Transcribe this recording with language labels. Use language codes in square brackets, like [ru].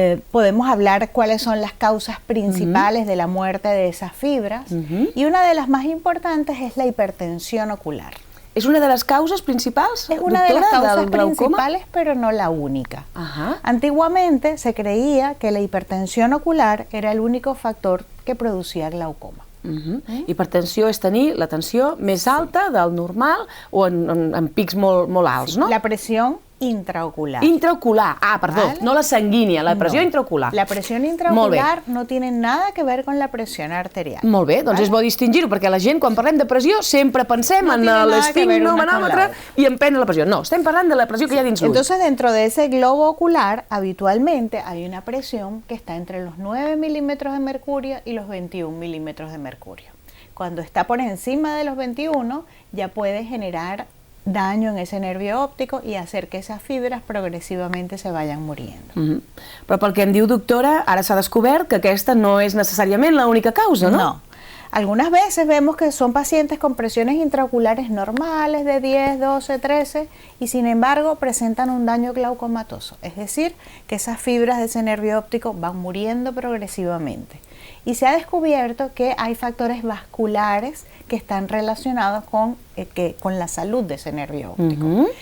[es] Podemos hablar cuáles son las causas principales de la muerte de esas fibras y una de las más importantes es la hipertensión ocular. ¿Es una de las causas principales? Es una de las causas principales, pero no la única. Antiguamente se creía que la hipertensión ocular era el único factor que producía glaucoma. [ca] Hipertensió és tenir la tensió més alta del normal o en pics molt alts, no? [es] La presión intraocular. [ca] Intraocular, perdó, ¿vale? No la sanguínea, la pressió intraocular. [es] La presión intraocular no tiene nada que ver con la presión arterial. [ca] Molt bé, doncs és bo distingir-ho, perquè la gent quan parlem de pressió sempre pensem en l'esfigmomanòmetre i en prendre la pressió. No, estem parlant de la pressió que hi ha dins l'ull. [es] Entonces, dentro de ese globo ocular, habitualmente hay una presión que está entre los 9 milímetros de mercurio y los 21 milímetros de mercurio. Cuando está por encima de los 21, ya puede generar daño en ese nervio óptico y hacer que esas fibras progresivamente se vayan muriendo. [ca] Però pel que em diu, doctora, ara s'ha descobert que aquesta no és necessàriament l'única causa, ¿no? [es] No. Algunas veces vemos que son pacientes con presiones intraoculares normales de 10, 12, 13 y sin embargo presentan un daño glaucomatoso, es decir, que esas fibras de ese nervio óptico van muriendo progresivamente. Y se ha descubierto que hay factores vasculares que están relacionados con la salud de ese nervio óptico.